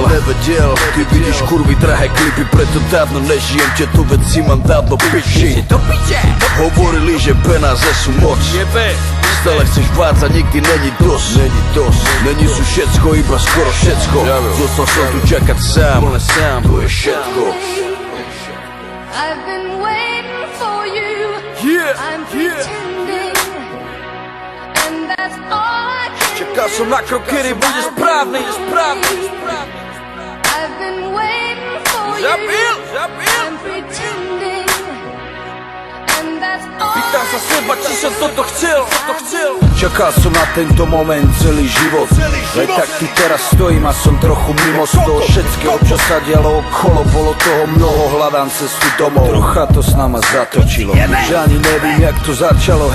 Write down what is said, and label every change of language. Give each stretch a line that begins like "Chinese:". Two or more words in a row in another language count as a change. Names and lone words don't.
Slovak: Ty vidíš kurvy, drahé klipy, preto dávno nežijem. Tieto veci mám dávno piči. Hovorili, že peniaze sú moc. Stále chceš vádzať, nikdy není dosť. Není sú všetko, iba skoro všetko. Zostal som tu čakať sám, to je všetko.
English: I've been waiting for you. I'm pretending, and that's all I can
Slovak: Čakal som na krok, kedy bude správny.
English: I've been waiting for you. I'm pretending, and that's all
Slovak: Pýtam sa I seba, či som toto chcel. Čakal som na tento moment celý život. Veď tak tu teraz stojím a som trochu mimo z toho všetkého, čo sa dialo okolo. Bolo toho mnoho, hľadám cestu domov. Trocha to s nama zatočilo, že ani
Czech: nevím, jak
Slovak: to začalo.